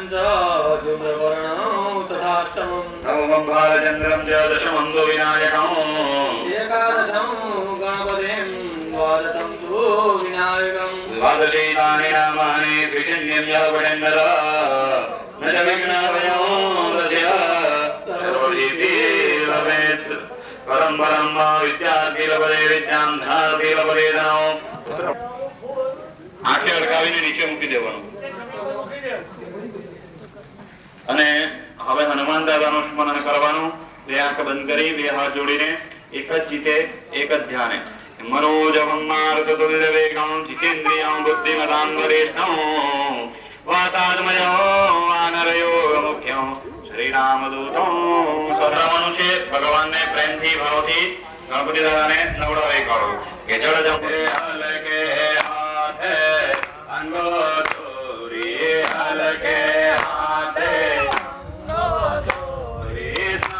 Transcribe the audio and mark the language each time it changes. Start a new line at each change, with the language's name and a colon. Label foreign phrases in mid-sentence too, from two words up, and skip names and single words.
Sanskrit: च धूम्रवर्णं तथाष्टमं नवमं बालचन्द्रं च दशमं तु विनायकम् एकादशं गणपतिं द्वादशं तु विनायकं द्वादशैतानि नामानि त्रिशन्यं यः पठेन्नर न च विघ्नभयो तस्य सर्वसिद्धिर्भवेत् परं परं विद्यार्थी लभते विद्यां धनार्थी लभते धनं
Gujarati: આંખે અડકાવીને નીચે મૂકી દેવાનું અને હવે હનુમાન દાદાનું સ્મરણ કરવાનું બે આંખ બંધ કરી બે હાથ જોડીને એક જ ચિતે એક જ ધ્યાને
Sanskrit: मनोजवं मारुततुल्य वेगं जितेन्द्रियं बुद्धिमतां वरिष्ठं वातात्मजो वानरयोग मुख्यं श्रीरामदूतं
Gujarati: સદાવાનું છે ભગવાનને પ્રેમથી ભાવથી ગણપતિ દાદાને નવડાવી કાઢો કે જળ જપે હલકે હાથે અંગોરી હલકે હાથે અંગોરી